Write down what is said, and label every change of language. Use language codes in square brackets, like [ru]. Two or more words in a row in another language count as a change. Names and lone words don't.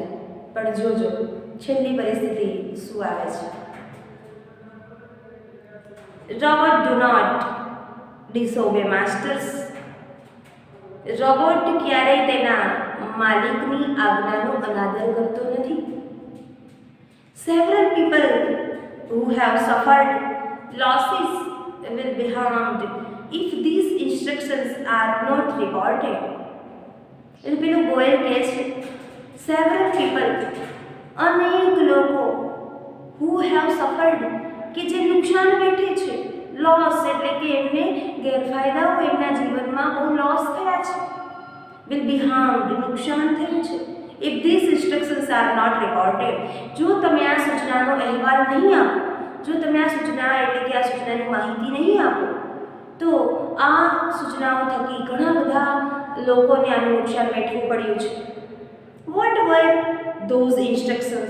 [gu] પણ જોજો છેલ્લી પરિસ્થિતિ શું આવે છે. [en] Robot do not disobey masters. [gu] રોબોટ ક્યારેય તેના માલિકની આજ્ઞાનો અનાદર કરતો નથી. [en] Several people who have suffered losses will be harmed if these instructions are not reported. [gu] એટલે પેલું ગોયલ કહે છે, [en] several people, [gu] અનેક લોકો, [en] who have suffered, [gu] કે જે નુકસાન વેઠે છે, લોસ એટલે કે એમને ગેરફાયદાઓ એમના જીવનમાં બહુ લોસ થયા છે, [en] will be harmed, [gu] નુકસાન થયું છે, [en] if these instructions are not reported. [gu] જો તમે આ સૂચનાનો અહેવાલ નહીં આપો, જો તમે આ સૂચના એટલે કે આ સૂચનાની માહિતી નહીં આપો, તો આ સૂચનાઓ થકી ઘણા બધા લોકોને આનું નુકસાન વેઠવું પડ્યું છે. [en] What were those instructions?